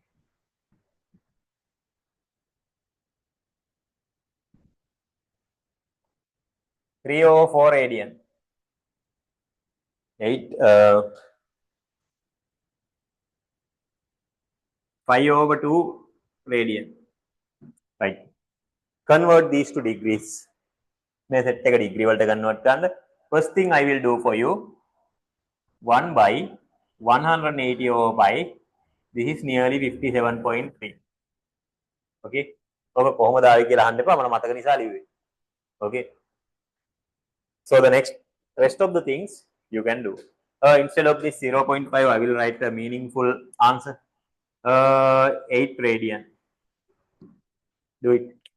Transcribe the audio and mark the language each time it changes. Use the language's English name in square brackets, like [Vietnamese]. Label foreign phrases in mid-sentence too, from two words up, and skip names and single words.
[English] 3 over 4 radian. 8. 5 over 2 radian. Right. Convert these to degrees. [Sinhala] Set එක degree වලට convert කරන්න. [English] First thing I will do for you, 1 by 180 over pi. This is nearly 57.3. Okay. [Sinhala] ඔබ කොහොමද ආවේ කියලා අහන්න එපා. මම මතක නිසා ලිව්වේ. [English] Okay. So the next rest of the things you can do. Instead of this 0.5, I will write a meaningful answer. 8 radian. Do it.